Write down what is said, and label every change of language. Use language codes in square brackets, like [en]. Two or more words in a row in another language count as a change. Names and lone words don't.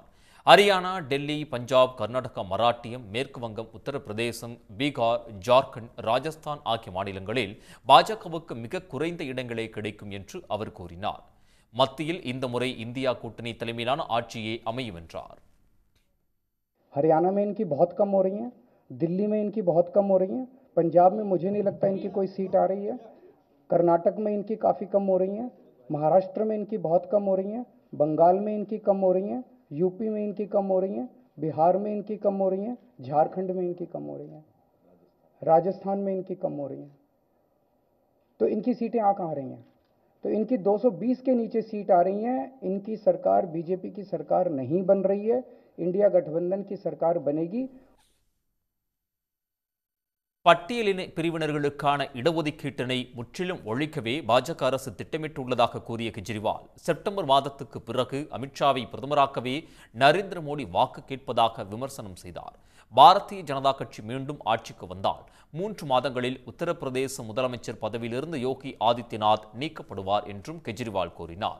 [ta] ஹரியானா, டெல்லி, பஞ்சாப், கர்நாடகா, மராட்டியம், மேற்கு வங்கம், உத்தரப்பிரதேசம், பீகார், ஜார்க்கண்ட், ராஜஸ்தான் ஆகிய மாநிலங்களில் பாஜகவுக்கு மிக குறைந்த இடங்களே கிடைக்கும் என்று அவர் கூறினார். மத்தியில் இந்த முறை இந்தியா கூட்டணி தலைமையிலான ஆட்சியே அமையும் என்றார். [hi] हरियाणा में इनकी बहुत कम हो रही हैं, दिल्ली में इनकी बहुत कम हो रही हैं, पंजाब में मुझे नहीं लगता इनकी कोई सीट आ रही है, कर्नाटक में इनकी काफ़ी कम हो रही हैं, महाराष्ट्र में इनकी बहुत कम हो रही हैं, बंगाल में इनकी कम हो रही हैं, यूपी में इनकी कम हो रही हैं, बिहार में इनकी कम हो रही हैं, झारखंड में इनकी कम हो रही हैं, राजस्थान में इनकी कम हो रही हैं। तो इनकी सीटें आ कहाँ रही हैं? तो इनकी 220 के नीचे सीट आ रही हैं। इनकी सरकार बीजेपी की सरकार नहीं बन रही है, इंडिया गठबंधन की सरकार बनेगी. [ta] பட்டியலின பிரிவினர்களுக்கான இடஒதுக்கீட்டினை முற்றிலும் ஒழிக்கவே பாஜக அரசு திட்டமிட்டுள்ளதாக கூறிய கெஜ்ரிவால், செப்டம்பர் மாதத்துக்கு பிறகு அமித்ஷாவை பிரதமராக்கவே நரேந்திர மோடி வாக்கு கேட்பதாக விமர்சனம் செய்தார். பாரதிய ஜனதா கட்சி மீண்டும் ஆட்சிக்கு வந்தால் 3 மாதங்களில் உத்தரப்பிரதேச முதலமைச்சர் பதவியிலிருந்து யோகி ஆதித்யநாத் நீக்கப்படுவார் என்றும் கெஜ்ரிவால் கூறினார்.